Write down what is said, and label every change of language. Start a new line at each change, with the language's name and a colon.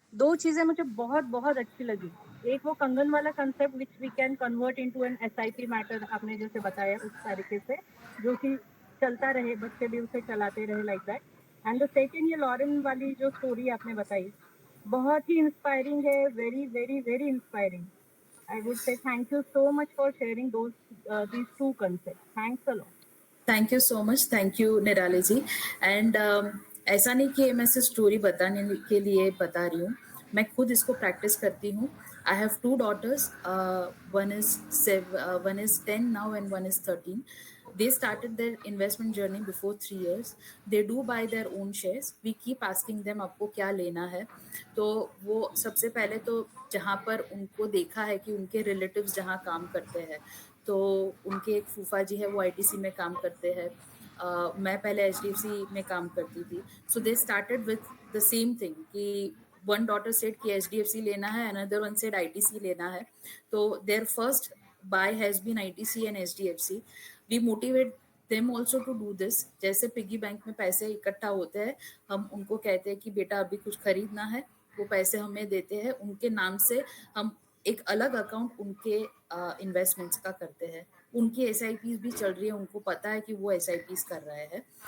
Hindi: 2 चीजें मुझे बहुत बहुत अच्छी लगी. एक वो कंगन वाला concept
English: which we can convert into an SIP matter,
Hindi: आपने जैसे बताया उस तरीके से, जो कि चलता रहे, बच्चे भी उसे चलाते रहे,
English: Like that.
Hindi: And the second, ये लॉरेन वाली जो स्टोरी आपने बताई, बहुत ही इंस्पायरिंग है.
English: Very very very inspiring. I would say thank you so much for sharing these 2 concepts. Thanks a lot. Thank you so much. Thank you Nirali ji.
Hindi: And ऐसा नहीं कि मैं सिर्फ स्टोरी बताने के लिए बता रही हूँ, मैं खुद इसको प्रैक्टिस करती हूँ.
English: I have 2 daughters. One is 10 now and one is 13. They started their investment journey before 3 years. They do buy their own shares. We keep asking them
Hindi: आपको क्या लेना है. तो वो सबसे पहले तो जहाँ पर उनको देखा है कि उनके रिलेटिव्स जहाँ काम करते हैं, तो उनके एक फूफा जी है, वो ITC में काम करते हैं. मैं पहले HDFC में काम करती थी.
English: so they started with the same thing
Hindi: कि
English: one daughter said
Hindi: कि HDFC लेना है,
English: another one said
Hindi: ITC लेना है.
English: तो their first buy has been ITC and HDFC. We motivate them also to do this.
Hindi: जैसे पिगी बैंक में पैसे इकट्ठा होते हैं, हम उनको कहते हैं कि बेटा अभी कुछ खरीदना है, वो पैसे हमें देते हैं, उनके नाम से हम एक अलग अकाउंट उनके इन्वेस्टमेंट्स का करते हैं. उनकी SIPs भी चल रही है, उनको पता है कि वो SIPs कर रहे हैं.